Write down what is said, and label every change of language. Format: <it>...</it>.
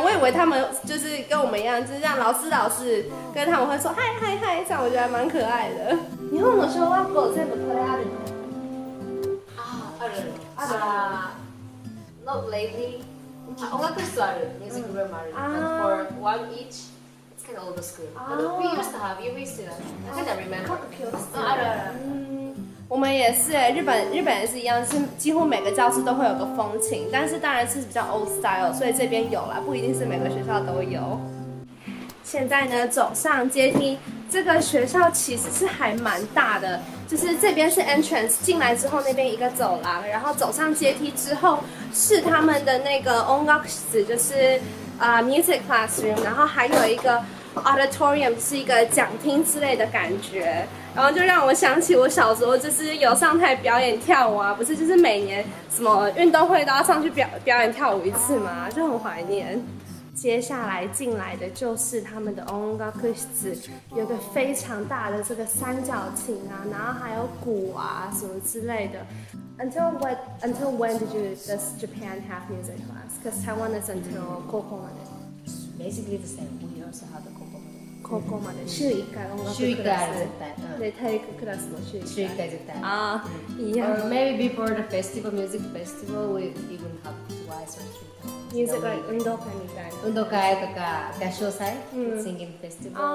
<zh>我以为他们就是跟我们一样，就是让老师，跟他们会说嗨，这样我觉得还蛮可爱的。</zh> <ja>日本の小学校全部これあるの？ある。</ja> <en>Not lately.</en> <ja>音楽室ある。ミュージックルームある。</ja> <en>And for one each, it's kind of old school. We used to have. You used to. I can't remember.</en> <ja>ある。</ja> <zh>我们也是日本也是一样，是几乎每个教室都会有个风琴，但是当然是比较</zh> <en>old style，</en> <zh>所以这边有啦，不一定是每个学校都有。现在呢，走上阶梯，这个学校其实是还蛮大的，就是这边是 entrance， 进来之后那边一个走廊，然后走上阶梯之后是他们的那个音楽室，就是</zh> <en>music classroom，</en> <zh>然后还有一个 auditorium， 是一个讲厅之类的感觉，然后就让我想起我小时候就是有上台表演跳舞啊，不是就是每年什么运动会都要上去表演跳舞一次嘛，就很怀念。接下来进来的就是他们的音楽室，有个非常大的这个三角琴啊，然后还有鼓啊什么之类的。</zh> <en>Until when does Japan have music class? Because Taiwan is until</en> <ja>高校まで。</ja> <en>Basically the same. We also have the</en> <ja>高校まで。週1回音楽クラス。週1回ある絶対。で体育クラスも週1回。絶対。ああ、いいや。</ja> <en>Or maybe before the music festival, we even have twice or 3 times.</en> <ja>ミュージック運動会みたいな。運動会とか合唱祭、</ja> <en>singing festival。</en>